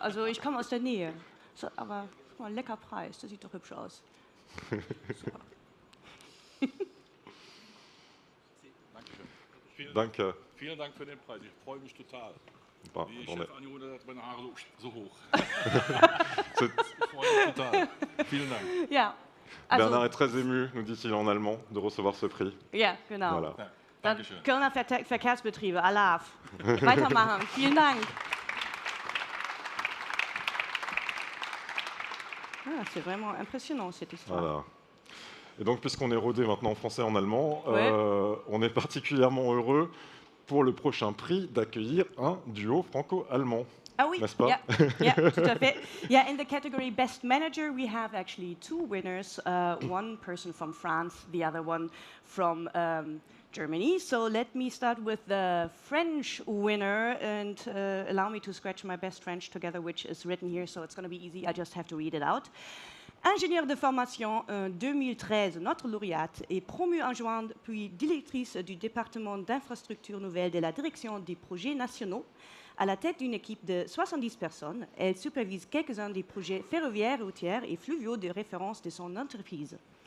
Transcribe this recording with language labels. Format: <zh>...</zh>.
<de>Also ich komme aus der Nähe. So, aber guck mal, lecker Preis. Das sieht doch hübsch aus. Danke. Vielen Dank für den Preis, ich freue mich total. Bah, Wie</de> <fr>attendez.</fr> <de>Chef Anni hat meine Haare so hoch. Ich freue mich total. Vielen Dank. Ja, also,</de> <fr>Bernard est très ému, nous dit-il en allemand, de recevoir ce prix.</fr> <de>ja, genau.</de> <fr>Voilà.</fr> <de>Ja, Dann Dankeschön. Kölner Verkehrsbetriebe, Alaf. Weitermachen. Vielen Dank.</de> <fr>Ah, c'est vraiment impressionnant cette histoire. Voilà. Et donc, puisqu'on est rodé maintenant en français et en allemand, Ouais. on est particulièrement heureux pour le prochain prix d'accueillir un duo franco-allemand. Ah oui, N'est-ce pas? yeah, tout à fait.</fr> <en>Yeah, in the category Best Manager, we have actually 2 winners. One person from France, the other one from Germany. So let me start with the French winner and allow me to scratch my best French together, which is written here, so it's going to be easy. I just have to read it out.</en> <fr>Ingénieure de formation 2013, notre lauréate est promue adjointe puis directrice du département d'infrastructures nouvelles de la direction des projets nationaux. À la tête d'une équipe de 70 personnes, elle supervise quelques-uns des projets ferroviaires, routiers et fluviaux de référence de son entreprise.</fr>